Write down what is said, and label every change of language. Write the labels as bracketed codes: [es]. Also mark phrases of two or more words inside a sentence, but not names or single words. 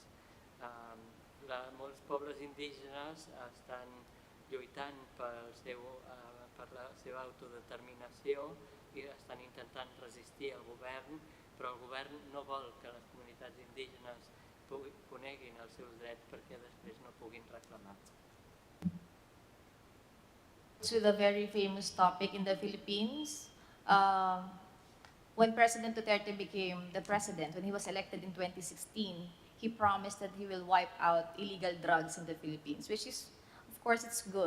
[ca] Molts pobles indígenes estan lluitant per la seva autodeterminació i estan intentant resistir al govern, però el govern no vol que les comunitats indígenes coneguin els seus drets perquè després no puguin reclamar. [en] To the very famous topic in the Philippines, when President Duterte became the president, when he was elected in 2016, he promised that he will wipe out illegal drugs in the Philippines, which is, of course, it's good.